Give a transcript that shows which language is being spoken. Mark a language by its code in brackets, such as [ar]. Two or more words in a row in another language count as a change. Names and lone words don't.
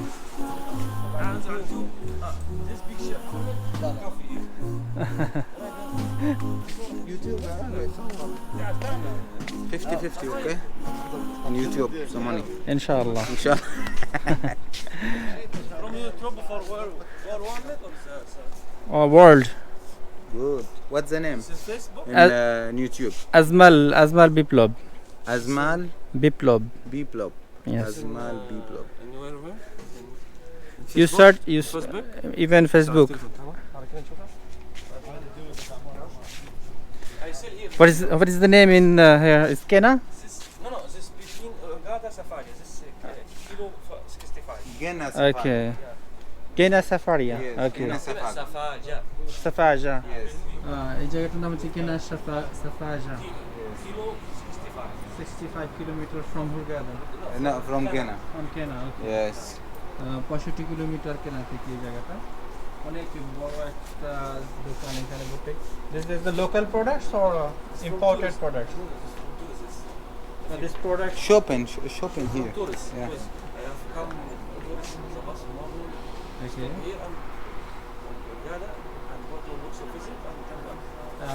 [en] YouTube 50-50, okay? On YouTube, some money. Inshallah. Inshallah. From YouTube for one or Oh, world. Good. What's the name? Facebook? In YouTube. Azmal Biplob. Azmal Biplob. Biplob. Yes. Azmal Biplob. And where? You search Facebook? even Facebook. I sell here. What is the name in here? Is Kena? This between Hurghada Safari. This kilo 65. Gena Safari. Okay. Kena Safari. Yes, Okay. Gena Safari. Safaja. Safaja. Yes. [bn] এই জায়গাটার নাম হচ্ছে Kena Safaja. [en] Kilo 65. 65 kilometer from Hurghada. No, from Gena. From Kena. Okay. Yes. [bn] 65 কিলোমিটার কেনা থেকে এই জায়গাটা। অনেক বড় একটা দোকান এখানে বুটিক। [en] This is the local products or imported products? This product Shopping here. Tourists. Yeah. Tourists. I have come tourists in the bus morning. Okay. Here and Hurghada and go to Luxor visit and come back.